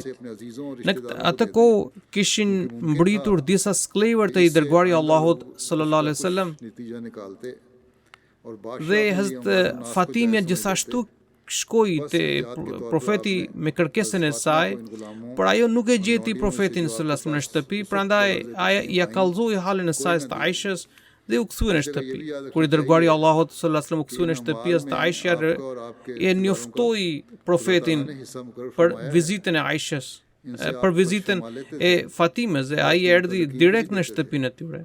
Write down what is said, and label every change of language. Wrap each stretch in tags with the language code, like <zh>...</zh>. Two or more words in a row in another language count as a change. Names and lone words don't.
<ur>اپنے عزیزوں اور</ur> <sq>Në atë kohë kishin mbritur disa sklever të i dërguari i Allahut</sq> <ar>صلى الله عليه وسلم</ar> <ur>نتیجہ نکالتے اور</ur> <sq>dhe Hazrat Fatimia gjithashtu shkoi te profeti me kërkesën e saj, por ajo nuk e gjeti profetin</sq> <ar>صلى الله عليه وسلم</ar> <sq>në shtëpi, prandaj ai ja kallzoi halin e saj të Aishës dhe u kthye në shtëpi. Kur i dërguari i Allahut</sq> <ar>صلى الله عليه وسلم</ar> <sq>u kthye në shtëpi, të Aisha e njoftoi profetin për vizitën e Aishës, për vizitën e Fatimes, dhe ai erdhi direkt në shtëpinë e tyre.</sq>